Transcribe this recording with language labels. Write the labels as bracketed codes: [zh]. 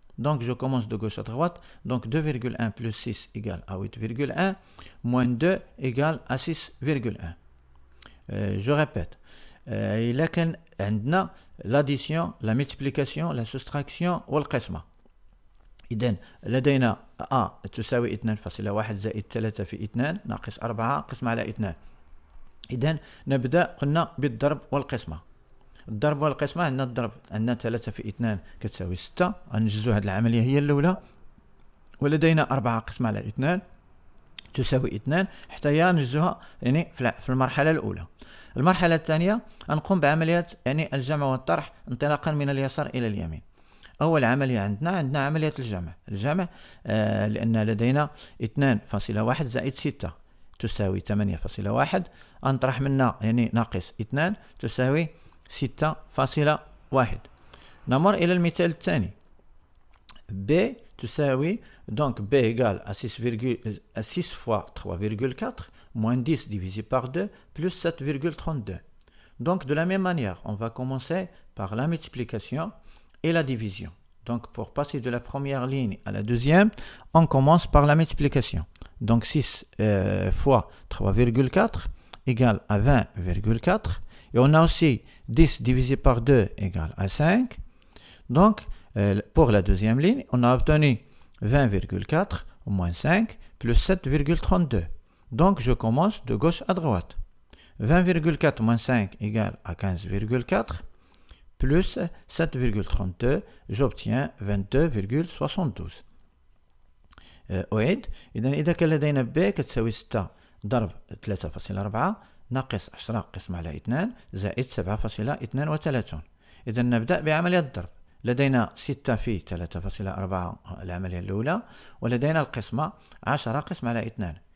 [fr] Donc, je commence de gauche à droite. Donc, 2,1 plus 6 égale à 8,1, moins 2 égale à 6,1. Je répète. Il y a l'addition, la multiplication, la soustraction والقسمة. [ar] إذن لدينا A تساوي 2.1 زائد 3 في 2 ناقص 4 قسمة على 2. إذن نبدأ قلنا بالضرب والقسمة. الضرب والقسمة عندنا الضرب، عندنا 3 في 2 كتساوي 6. غنجزو هذه العملية هي الأولى. ولدينا 4 قسمة على 2 تساوي 2 حتى هي نجزوها يعني في المرحلة الأولى. المرحلة الثانية نقوم بعمليات يعني الجمع والطرح انطلاقا من اليسار إلى اليمين. أول عملية عندنا عملية الجمع لأن لدينا 2.1 زائد 6 تساوي 8.1. نطرح منها يعني ناقص 2 تساوي 6.1. نمر إلى المثال الثاني. [fr] B تساوي donc B égale à 6 fois 3,4 moins 10 divisé par 2 plus 7,32. Donc de la même manière, on va commencer par la multiplication et la division. Donc pour passer de la première ligne à la deuxième, on commence par la multiplication. Donc 6 fois 3,4 égale à 20,4. Et on a aussi 10 divisé par 2 égale à 5. Donc pour la deuxième ligne, on a obtenu 20,4 moins 5 plus 7,32. Donc je commence de gauche à droite. 20,4 moins 5 égale à 15,4 plus 7,32, j'obtiens 22,72. [ar] أعيد. إذا كان لدينا B كتساوي 6 ضرب 3.4 ناقص 10 قسمة على 2 زائد 7.32. إذا نبدأ بعملية الضرب. لدينا 6 في 3.4 العملية الأولى، ولدينا القسمة 10 قسمة على 2.